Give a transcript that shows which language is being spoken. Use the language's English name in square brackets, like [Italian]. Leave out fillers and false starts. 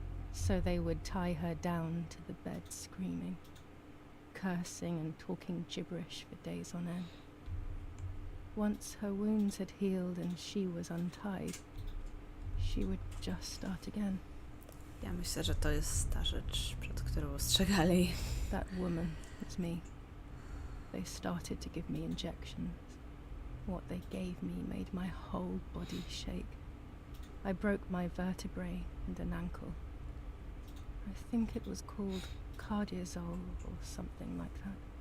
[English] So they would tie her down to the bed screaming, cursing and talking gibberish for days on end. Once her wounds had healed and she was untied, she would just start again. [Polish] ja myślę, że to jest ta rzecz, przed którą ostrzegali. [English] That woman was me. They started to give me injections. What they gave me made my whole body shake. I broke my vertebrae and an ankle. I think it was called cardiazole or something like that.